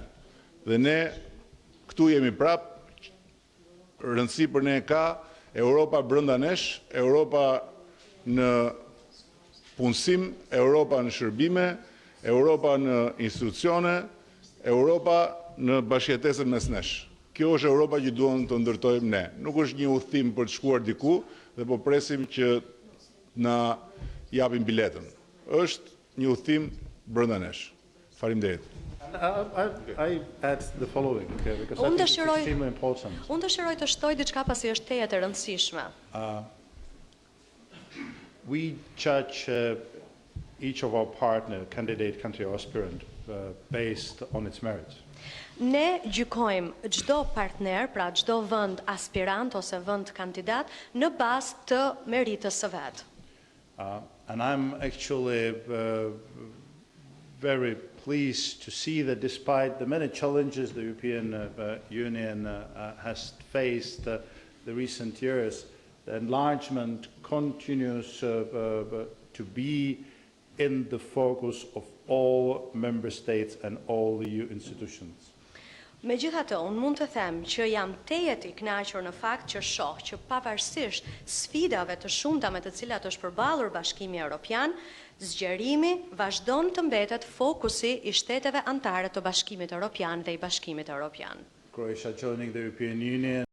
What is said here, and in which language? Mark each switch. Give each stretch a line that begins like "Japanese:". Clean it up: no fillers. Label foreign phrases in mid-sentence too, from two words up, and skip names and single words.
Albanian: Dhe ne këtu jemi prap, rëndësi për ne ka Europa brenda nesh, Europa në punësim, Europa në shërbime, Europa në institucione, Europa në bashkëjetesën mes nesh. Kjo është Europa që duam të ndërtojmë ne. Nuk është një udhëtim për të shkuar diku dhe po presim që na japin biletën. Është një udhëtim brenda nesh. Faleminderit.
English: I add the following because I think it's extremely important.
Albanian: Unë dëshiroj të shtoj diçka pasi është tejet e rëndësishme.
English: We judge each of our partner, candidate country or aspirant, based on its merits.
Albanian: Ne gjykojmë çdo partner, pra çdo vend aspirant ose vend kandidat në bazë të meritës së vet.
English: And I'm actually very pleased to see that despite the many challenges the European Union has faced the recent years, the enlargement continues to be in the focus of all member states and all the EU institutions.
Albanian: Megjithatë, unë mund të them që jam tejet i kënaqur në fakt që shoh që pavarësisht sfidave të shumta me të cilat është përballur Bashkimi Evropian, zgjerimi vazhdon të mbetet fokusi i shteteve anëtare të Bashkimit Evropian dhe i Bashkimit Evropian.
English: Croatia joining the European Union